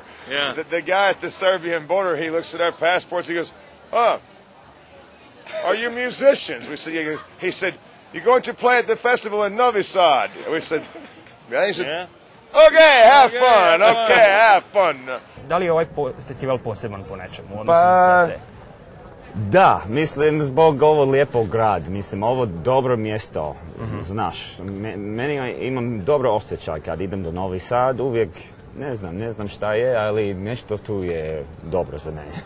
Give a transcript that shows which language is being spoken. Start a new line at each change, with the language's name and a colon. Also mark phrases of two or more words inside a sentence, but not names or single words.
English: Yeah. The guy at the Serbian border, he looks at our passports. He goes, "Oh, are you musicians?" We said, he said, "You're going to play at the festival in Novi Sad." We said, "Yeah." He said, "Okay, have fun. Okay, have fun."
Serbian: Da li je ovaj festival poseban po nečemu? Odnosno na sve te?
Bosnian: Da, mislim zbog ovog lijepog grad, mislim ovo dobro mjesto, znaš, meni imam dobro osjećaj kad idem do Novi Sad, uvijek ne znam šta je, ali nešto tu je dobro za mene.